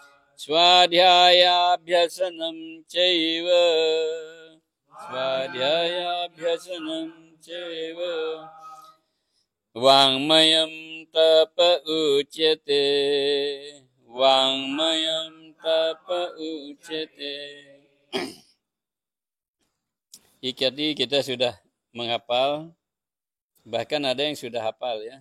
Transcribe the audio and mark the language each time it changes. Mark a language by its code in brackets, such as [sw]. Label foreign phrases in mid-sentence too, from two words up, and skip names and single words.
[sa] swadhyayabhyasanam chaiva Svadhyayabhyasanam ceva Vangmayam tapa ucyate Vangmayam tapa ucyate. [id] Tadi kita sudah menghafal, bahkan ada yang sudah hafal ya.